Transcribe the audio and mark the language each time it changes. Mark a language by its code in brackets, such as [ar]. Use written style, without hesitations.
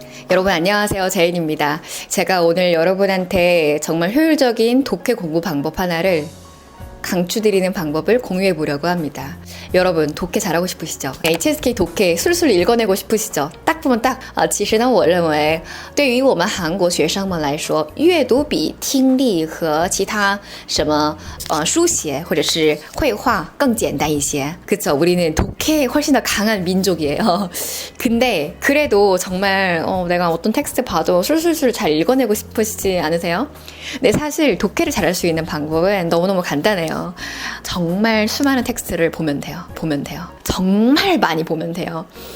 [ko] 여러분 안녕하세요, 제인입니다. 제가 오늘 여러분한테 정말 효율적인 독해 공부 방법 하나를 강추드리는 방법을 공유해 보려고 합니다. 여러분 독해 잘하고 싶으시죠? HSK 독해 술술 읽어내고 싶으시죠? 딱 보면 딱 [zh] 其实呢我认为对于我们韩国学生们来说阅读比听力和其他什么书写或者是绘画更简单一些. [ko] 그쵸? 우리는 독해에 훨씬 더 강한 민족이에요. 근데 그래도 정말 내가 어떤 텍스트 봐도 술술술 잘 읽어내고 싶으시지 않으세요? 근데 사실 독해를 잘할 수 있는 방법은 너무너무 간단해요. 정말 수많은 텍스트를 보면 돼요. 정말 많이 보면 돼요.